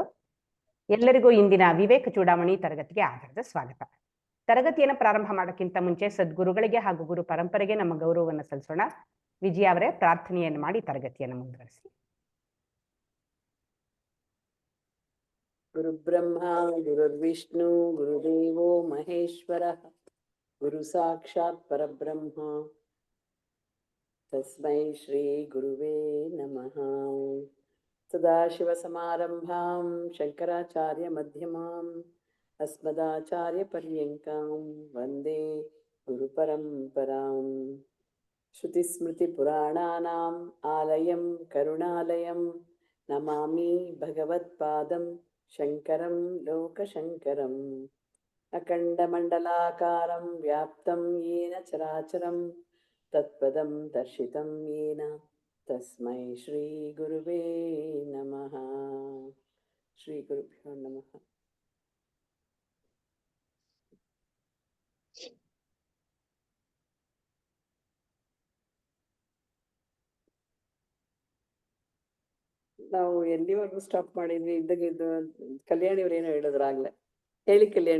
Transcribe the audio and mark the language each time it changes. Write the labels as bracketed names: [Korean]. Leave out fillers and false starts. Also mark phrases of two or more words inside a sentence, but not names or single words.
[Kannada] ಎಲ್ಲರಿಗೂ ಇಂದಿನ ವಿವೇಕ ಚೂಡಾಮಣಿ ತರಗತಿಗೆ ಆಧಾರದ ಸ್ವಾಗತ. ತರಗತಿಯನ್ನು ಪ್ರಾರಂಭ ಮಾಡೋಕ್ಕಿಂತ ಮುಂಚೆ ಸದ್ಗುರುಗಳಿಗೆ ಹಾಗೂ ಗುರು ಪರಂಪರೆಗೆ ನಮ್ಮ ಗೌರವವನ್ನು ಸಲ್ಲಿಸೋಣ. ವಿಜಯ ಅವರೇ ಪ್ರಾರ್ಥನೆಯನ್ನು ಮಾಡಿ ತರಗತಿಯನ್ನು ಮುಂದುವರಿಸಿ. [Sanskrit] ಗುರು ಬ್ರಹ್ಮ ಗುರುರ್ವಿಷ್ಣು ಗುರುದೇವೋ ಮಹೇಶ್ವರ ಗುರು ಸಾಕ್ಷಾತ್ ಪರಬ್ರಹ್ಮ ತಸ್ಮೈ ಶ್ರೀ ಗುರುವೇ ನಮಃ. ಸದಾಶಿವಸಮಾರಂಭಾಂ ಶಂಕರಾಚಾರ್ಯ ಮಧ್ಯಮಾಂ ಅಸ್ಮದಾಚಾರ್ಯ ಪರ್ಯಂಕಾಂ ವಂದೇ ಗುರುಪರಂಪರಾಂ. ಶ್ರುತಿಸ್ಮೃತಿಪುರಾಣಾನಾಂ ಆಲಯಂ ಕರುಣಾಲಯಂ ನಮಾಮಿ ಭಗವತ್ಪಾದಂ ಶಂಕರಂ ಲೋಕಶಂಕರಂ. ಅಖಂಡಮಂಡಲಾಕಾರಂ ವ್ಯಾಪ್ತಂ ಯೇನ ಚರಾಚರಂ ತತ್ಪದಂ ದರ್ಶಿತಂ ಯೇನ ತಸ್ಮೈ ಶ್ರೀ ಗುರುವೇ ನಮಃ. ಶ್ರೀ ಗುರುಭ್ಯೋ ನಮಃ. [Kannada] ನಾವು ಎಲ್ಲಿವರೆಗೂ ಸ್ಟಾಪ್ ಮಾಡಿದ್ವಿ? ಇದ್ದು ಕಲ್ಯಾಣಿಯವ್ರು ಏನೋ ಹೇಳಿದ್ರು ಆಗ್ಲೇ. ಹೇಳಿ ಕಲ್ಯಾಣಿ.